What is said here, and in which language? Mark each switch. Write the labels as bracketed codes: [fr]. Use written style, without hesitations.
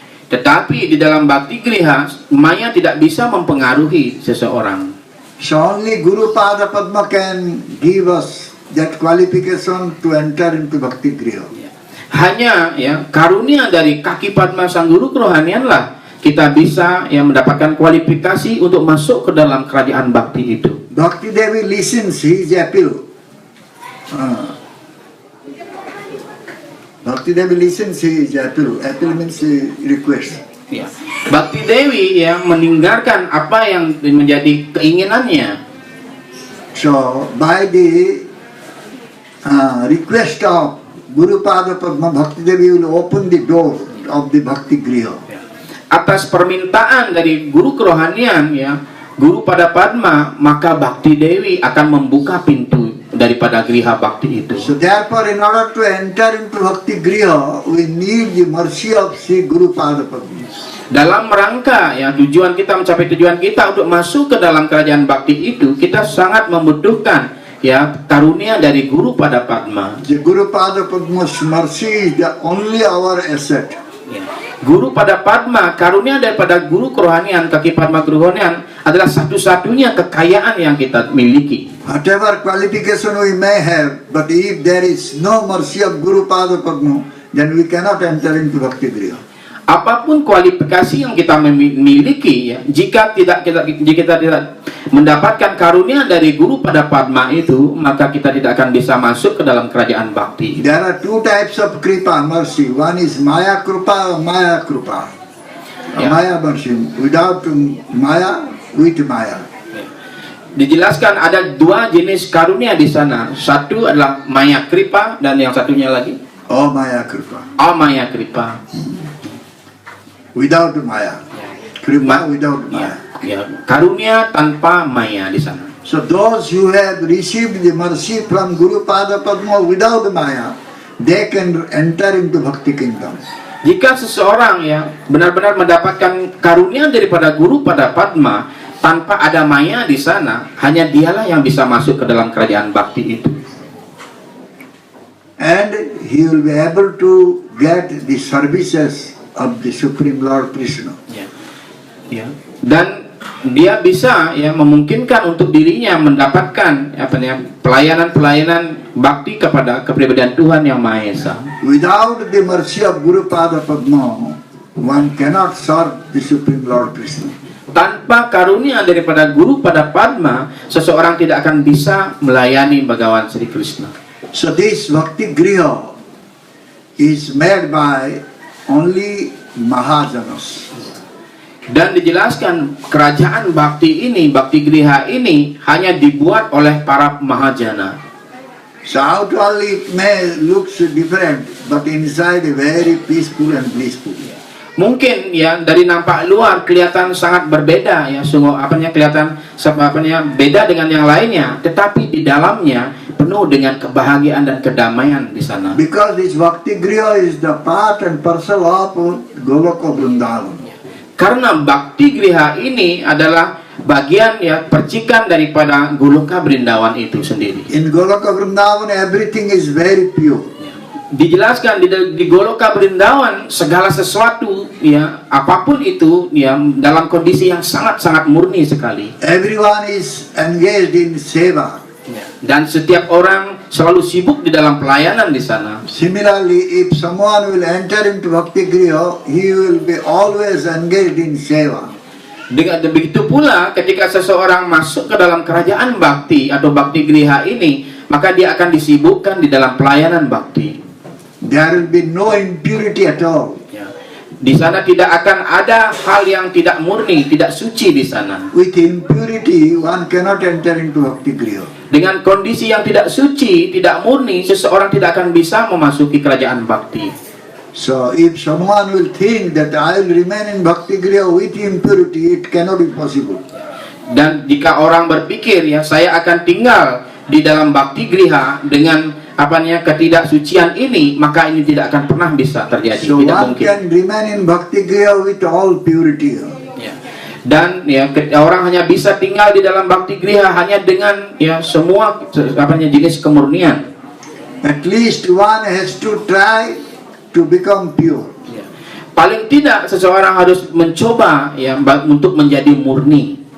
[id] Tetapi di dalam Bhakti Griha, maya tidak bisa mempengaruhi seseorang. [en] So only Guru Pada Padma can give us that qualification to enter into Bhakti Griha. [id] Hanya ya karunia dari kaki Padma Sang Guru kerohanian lah kita bisa mendapatkan kualifikasi untuk masuk ke dalam kerajaan bakti itu. [en] Bhakti Devi listens his appeal. Bhakti Devi listens his appeal. Appeal means request. [id] Ya. Bhakti Dewi meninggalkan apa yang menjadi keinginannya. [en] So by the request of Guru Pada Padma, Bhakti Devi will open the door of the Bhakti Griha. [id] Atas permintaan dari guru kerohanian Guru Pada Padma, maka Bhakti Dewi akan membuka pintu daripada Griha Bakti itu. [en] So therefore, in order to enter into Bhakti Griha, we need the mercy of Sri Guru Pada Padma. [id] Dalam rangka tujuan kita mencapai tujuan kita untuk masuk ke dalam kerajaan bakti itu, kita sangat membutuhkan karunia dari Guru Pada Padma. [en] The Guru Pada Padma's mercy is the only our asset. [id] Guru Pada Padma, karunia daripada guru kerohanian, kaki Padma kerohanian adalah satu-satunya kekayaan yang kita miliki. [en] Whatever qualification we may have, but if there is no mercy of Guru Pada Padma, then we cannot enter into Bhakti Griha. [id] Apapun kualifikasi yang kita miliki, jika kita tidak mendapatkan karunia dari Guru Pada Padma itu, maka kita tidak akan bisa masuk ke dalam kerajaan bakti. [en] There are two types of kripa, mercy. One is Maya Kripa, Maya Kripa. Maya mercy. Without Maya, with Maya. [id] Dijelaskan ada dua jenis karunia di sana. Satu adalah Maya Kripa dan yang satunya lagi Maya Kripa. Maya Kripa. [en] Without Maya. Kripa without Maya. [id] Karunia tanpa maya di sana. [en] So those who have received the mercy from Guru Pada Padma without Maya, they can enter into Bhakti Kingdom. [id] Jika seseorang benar-benar mendapatkan karunia daripada Guru Pada Padma tanpa ada maya di sana, hanya dialah yang bisa masuk ke dalam kerajaan bakti itu. [en] And he will be able to get the services of the Supreme Lord Krishna. [id] Dan dia bisa memungkinkan untuk dirinya mendapatkan pelayanan bakti kepada kepribadian Tuhan yang Maha Esa. [en] Without the mercy of Guru Pada Padma, one cannot serve the Supreme Lord Krishna. [id] Tanpa karunia daripada Guru Pada Padma, seseorang tidak akan bisa melayani Bhagawan Sri Krishna. [en] So this Bhakti Griha is made by only Mahajanas. [id] Dan dijelaskan kerajaan bakti ini, Bhakti Griha ini hanya dibuat oleh para mahajana. [en] So outwardly it may looks different, but inside very peaceful and blissful. [id] Mungkin dari nampak luar kelihatan sangat berbeda sungguh kelihatan beda dengan yang lainnya, tetapi di dalamnya penuh dengan kebahagiaan dan kedamaian di sana. [en] Because this Bhakti Griha is the part and parcel of Goloka Vrindavan. [id] Karena Bhakti Griha ini adalah bagian percikan daripada Goloka Brindawan itu sendiri. [en] In Goloka Vrindavan everything is very pure. [id] Dijelaskan di Goloka Brindawan segala sesuatu apapun itu dalam kondisi yang sangat-sangat murni sekali. [en] Everyone is engaged in seva. [id] Dan setiap orang selalu sibuk di dalam pelayanan di sana. [en] Similarly, if someone will enter into Bhakti Griha, he will be always engaged in seva. [id] Begitu pula ketika seseorang masuk ke dalam kerajaan bakti atau Bhakti Griha ini, maka dia akan disibukkan di dalam pelayanan bakti. [en] There will be no impurity at all. [id] Di sana tidak akan ada hal yang tidak murni, tidak suci di sana. [en] With impurity, one cannot enter into Bhakti Griha. [id] Dengan kondisi yang tidak suci, tidak murni, seseorang tidak akan bisa memasuki kerajaan bakti. [en] So, if someone will think that I will remain in Bhakti Griha with impurity, it cannot be possible. [id] Dan jika orang berpikir saya akan tinggal di dalam Bhakti Griha dengan ketidaksucian ini, maka ini tidak akan pernah bisa terjadi. [en] So [id] Tidak [en] one [id] mungkin. [en] can remain in Bhakti Griha with all purity. [id] Dan ya orang hanya bisa tinggal di dalam bakti griha hanya dengan ya semua jenis kemurnian. [en] At least one has to try to become pure. [id] Ya. Paling tidak seseorang harus mencoba ya untuk menjadi murni.